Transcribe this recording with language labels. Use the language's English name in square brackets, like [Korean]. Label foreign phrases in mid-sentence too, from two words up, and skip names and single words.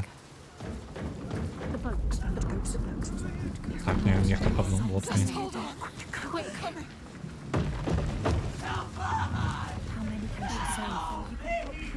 [English] The boat. The boat. [Belarusian] Так, нехто паднув лодкою. [English] Hold on. Quick, come. How many can she save?